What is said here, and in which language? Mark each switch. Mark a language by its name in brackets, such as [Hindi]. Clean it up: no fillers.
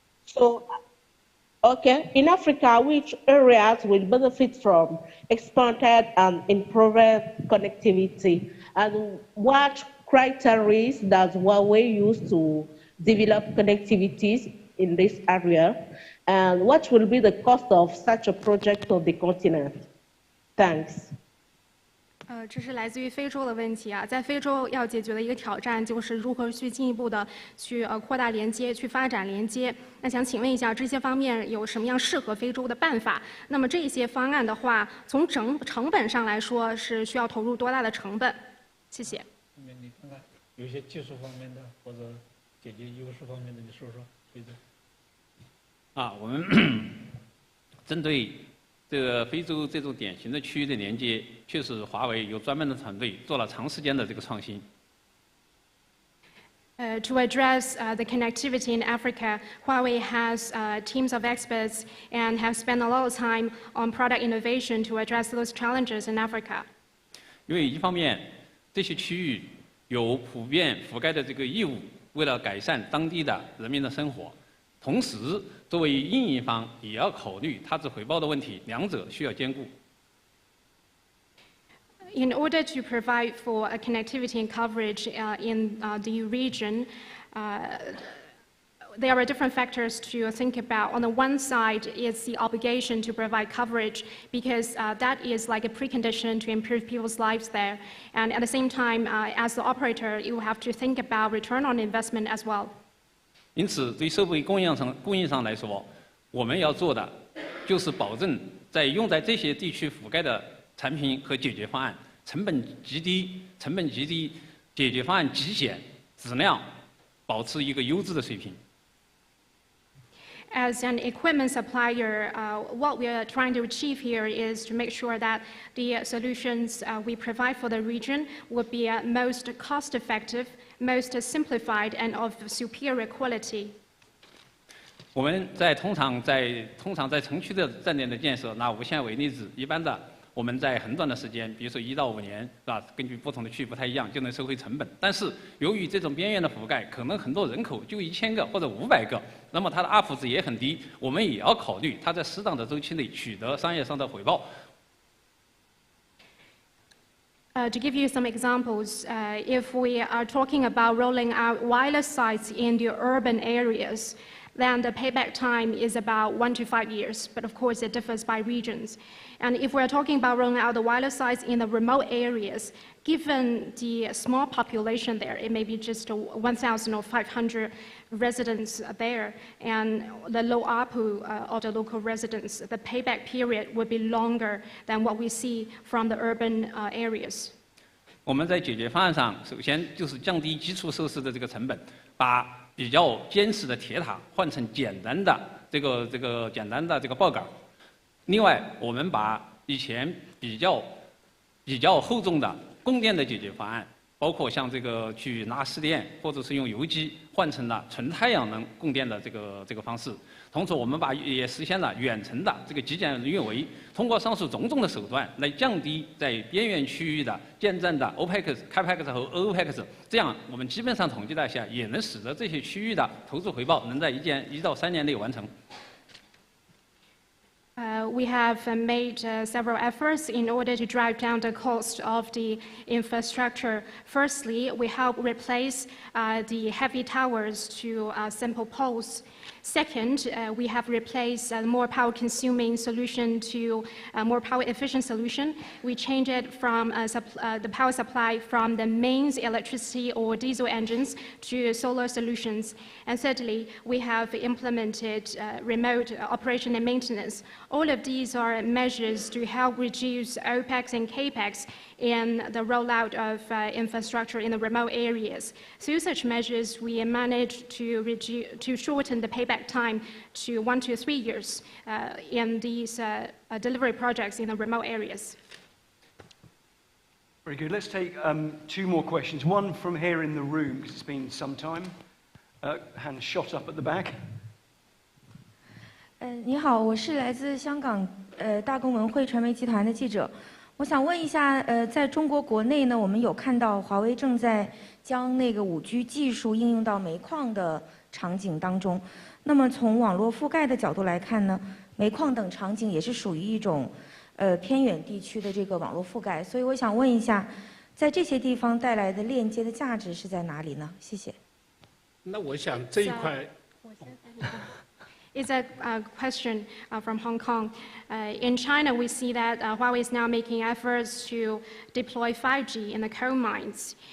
[English] So, okay, in Africa, which areas will benefit from expanded and improved connectivity? And what criteria does Huawei use to develop connectivities in this area? And what will be the cost of such a project on the continent? Thanks. [Chinese] 这是来自于非洲的问题啊，在非洲要解决的一个挑战就是如何去进一步的去扩大连接，去发展连接。那想请问一下，这些方面有什么样适合非洲的办法？那么这些方案的话，从成本上来说是需要投入多大的成本？谢谢。你看看，有些技术方面的或者解决优势方面的，你说说，非洲。我们针对这个非洲这种典型的区域的连接，确实华为有专门的团队做了长时间的这个创新。 [English] To address the connectivity in Africa, Huawei has teams of experts and have spent a lot of time on product innovation to address those challenges in Africa. [Chinese] 因为一方面，这些区域有普遍覆盖的这个义务，为了改善当地的人民的生活。同时，作为运营方也要考虑他质回报的问题，两者需要兼顾。 [English] In order to provide for a connectivity and coverage in the region, there are different factors to think about. On the one side is the obligation to provide coverage because that is like a precondition to improve people's lives there. And at the same time, as the operator, you have to think about return on investment as well. [Chinese] 因此，对设备供应商来说，我们要做的就是保证在用在这些地区覆盖的产品和解决方案成本极低，解决方案极简，质量保持一个优质的水平。 [English] As an equipment supplier, what we are trying to achieve here is to make sure that the solutions we provide for the region will be most cost-effective, most simplified, and of superior quality. [Chinese] 我们通常在城区的站点的建设，拿无线为例子，一般的我们在很短的时间，比如说1到5年，是吧？根据不同的区域不太一样，就能收回成本。但是由于这种边缘的覆盖，可能很多人口就1000个或者500个，那么它的 UP 值也很低，我们也要考虑它在适当的周期内取得商业上的回报。 [English] To give you some examples, if we are talking about rolling out wireless sites in the urban areas, then the payback time is about 1 to 5 years, but of course it differs by regions. And if we're talking about rolling out the wireless sites in the remote areas, given the small population there, it may be just 1,000 or 500 residents there, and the low ARPU of the local residents, the payback period would be longer than what we see from the urban areas. [Chinese] 我们在解决方案上，首先就是降低基础设施的这个成本，把比较坚实的铁塔换成简单的这个报杆。另外，我们把以前比较厚重的供电的解决方案，包括像这个去拉湿电或者是用油机，换成了纯太阳能供电的这个方式。同时，我们也实现了远程的这个极简运维，通过上述种种的手段来降低在边缘区域的建站的 OPEX、CAPEX 和 OPEX， 这样我们基本上统计了一下，也能使得这些区域的投资回报能在1到3年内完成。 [English] We have made several efforts in order to drive down the cost of the infrastructure. Firstly, we help replace the heavy towers to simple poles. Second, we have replaced a more power-consuming solution to a more power-efficient solution. We changed it from the power supply from the mains electricity or diesel engines to solar solutions. And thirdly, we have implemented remote operation and maintenance. All of these are measures to help reduce OPEX and CAPEX in the rollout of infrastructure in the remote areas. Through such measures, we managed to shorten the payback time to 1 to 3 years in these delivery projects in the remote areas. Very good. Let's take 2 more questions. One from here in the room, because it's been some time. Hand shot up at the back. [Chinese] 你好，我是来自香港大公文汇传媒集团的记者。我想问一下，在中国国内呢，我们有看到华为正在将那个5G 技术应用到煤矿的场景当中。那么从网络覆盖的角度来看呢，煤矿等场景也是属于一种偏远地区的这个网络覆盖。所以我想问一下，在这些地方带来的链接的价值是在哪里呢？谢谢。那我想这一块。 [English] It's a question from Hong Kong. In China, we see that Huawei is now making efforts to deploy 5G in the coal mines.